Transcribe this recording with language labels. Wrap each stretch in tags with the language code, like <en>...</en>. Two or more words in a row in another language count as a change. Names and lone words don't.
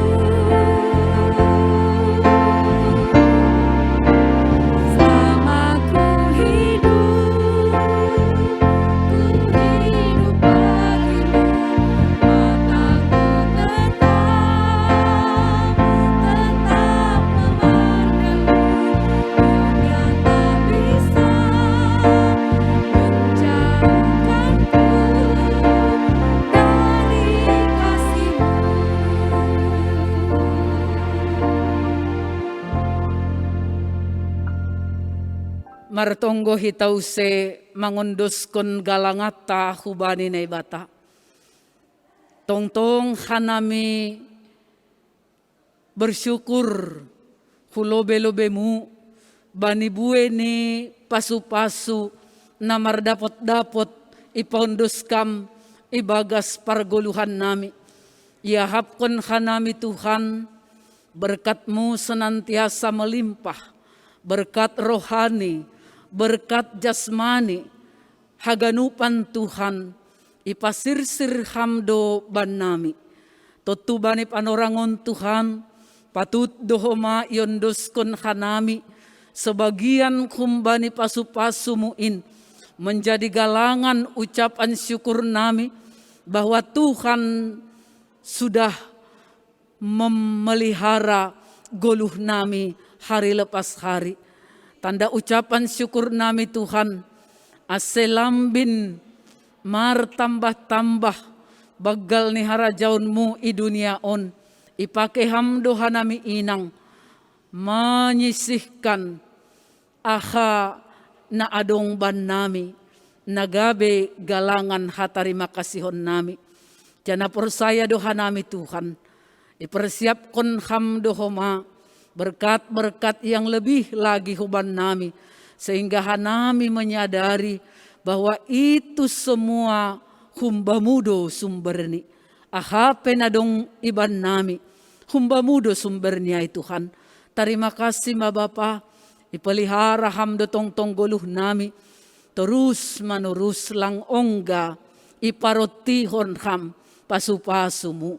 <id>Selama ku hidup bagimu, mataku tetap memandangmu. Dunia tak bisa menjauhkanku dari kasih-Mu.</id> <bts>Martonggo hitause mangunduskon galangata hubani na ibata. Tongtong hanami bersyukur hulobe-lobemu bani bue ni pasu-pasu na mardapot-dapot ipaunduskam ibagas parguluhan nami. Iahapkon hanami Tuhan,</bts> <id>berkat-Mu senantiasa melimpah, berkat rohani, berkat jasmani,</id> <bts>haganupan Tuhan, ipasirsir hamdo ban nami. Totu bani panorangon Tuhan, patut dohoma yondoskon hanami, sebagian kumbani pasu-pasumuin, menjadi galangan</bts> <id>ucapan syukur</id> <bts>nami,</bts> <id>bahwa Tuhan sudah memelihara</id> <bts>goluh nami</bts> <id>hari lepas hari.</id> <bts>Tanda ucapan syukur nami Tuhan, aselambin mar tambah-tambah bagal ni harajaunmu i dunia on. Ipake hamdoha nami inang, menyisihkan aha na adong ban nami, nagabe galangan hatarima kasihon nami. Jana persaya doha nami Tuhan, ipersiapkan hamdohoma,</bts> <id>berkat-berkat yang lebih lagi</id> <bts>huban nami,</bts> <id>sehingga hanami menyadari bahwa itu semua</id> <bts>humbamudo sumberni. Aha penadong iban nami, humbamudo sumbernya Tuhan.</bts> <id>Terima kasih</id> <bts>ma Bapa, ipelihara hamdo tong-tong goluh nami, terus manurus lang ongga, iparotihon ham pasu-pasumu.</bts>